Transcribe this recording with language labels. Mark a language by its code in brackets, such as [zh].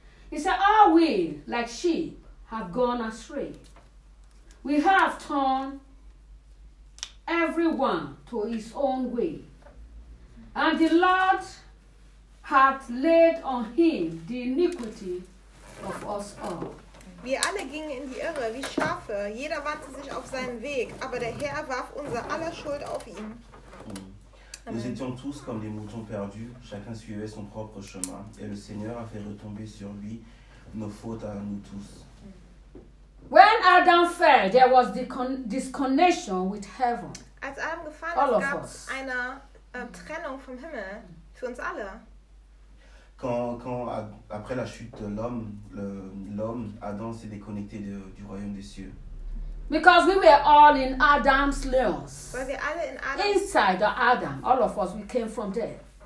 [en] He said, all we, like sheep, have gone astray. We have turned everyone to his own way. And the Lord hat laid on him the iniquity of us all. [de] Wir alle gingen in die Irre, wie Schafe. Jeder wandte sich auf seinen Weg, aber der Herr warf unser aller Schuld auf ihn. [fr] Nous étions tous comme des moutons perdus. Chacun suivait son propre chemin. Et le Seigneur a fait retomber sur lui nos fautes à nous tous. [en] When Adam fell, there was the disconnection with heaven. [de] Als Adam gefallen ist, gab es eine Trennung vom Himmel für uns alle. [fr] Quand après la chute de l'homme, l'homme Adam s'est déconnecté du royaume des cieux. [en] Because we were all in Adam's loins. [de] Weil wir alle in Adam. [en] Inside of Adam, all of us, we came from there.